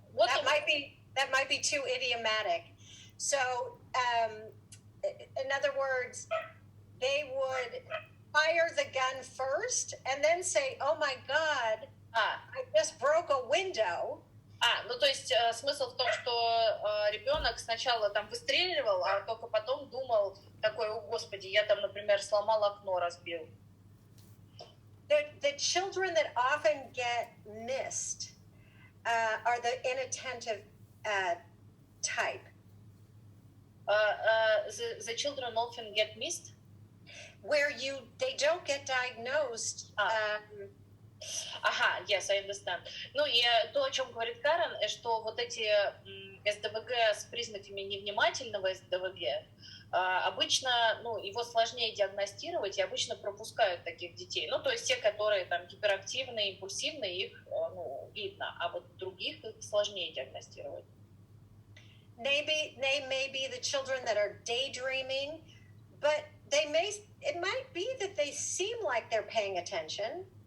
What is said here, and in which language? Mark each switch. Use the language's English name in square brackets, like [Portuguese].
[English] That might be too idiomatic. So, in other words, they would fire the gun first and then say, "Oh my God, I just broke a window." [Russian] Ну то есть смысл в том, что ребенок сначала там выстреливал, а только потом думал такой: "О Господи, я там, например, сломал окно, разбил." [English] The children that often get missed are the inattentive type. The children often get missed. Where they don't get diagnosed. Ага, yes, I understand. [Russian] Ну и то, о чем говорит Карен, что вот эти СДВГ с признаками невнимательного СДВГ, обычно, ну, его сложнее диагностировать и обычно пропускают таких детей. Ну, то есть те, которые там гиперактивные, импульсивные, их, ну, видно, а вот других их сложнее диагностировать. [English] Maybe the children that are daydreaming, but it might be that they seem like they're paying attention.